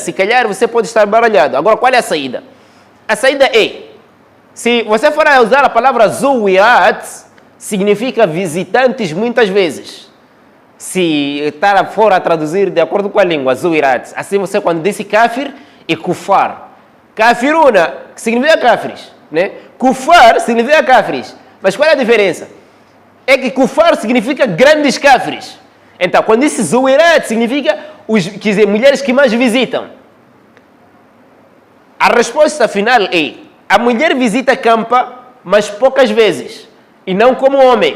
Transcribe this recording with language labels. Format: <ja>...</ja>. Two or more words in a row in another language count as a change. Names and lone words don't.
<pt>Se calhar você pode estar baralhado. Agora, qual é a saída? A saída é, se você for a usar a palavra zuwirat, significa visitantes muitas vezes. Se for a traduzir de acordo com a língua, zuwirat, assim você quando disse kafir e kufar. Kafiruna significa kafiris, né? Kufar significa kafiris. Mas qual é a diferença? É que kufar significa grandes kafiris. Então, quando disse zuwirat, significa quer dizer, mulheres que mais visitam. A resposta final é, a mulher visita campa, mas poucas vezes, e não como homem.</pt>